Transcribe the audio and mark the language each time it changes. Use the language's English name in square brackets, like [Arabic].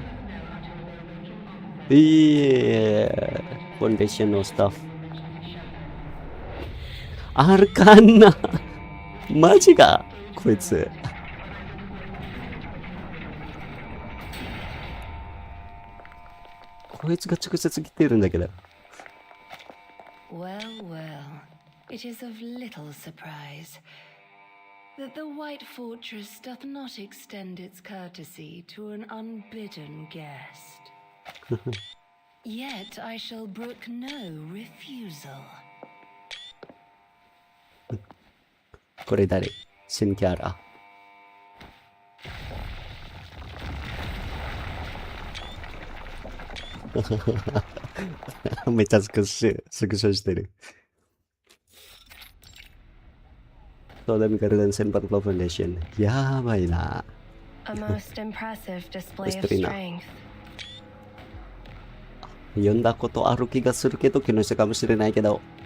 [Japanese] フォンデーションのスタッフ。アルカンナ。マジかこいつ。こいつが直接来てるんだけど。 [English] Well, well, it is of little surprise that the White Fortress doth not extend its courtesy to an unbidden guest. Yet I shall brook no refusal. [Japanese] これ誰？新キャラ。めっちゃスクショしてる。そうだ、ミカルデンセンパルフォンデーション。やばいな。 [English] A most impressive display of strength. [Japanese] 読んだことある気がするけど、気のしたかもしれないけど。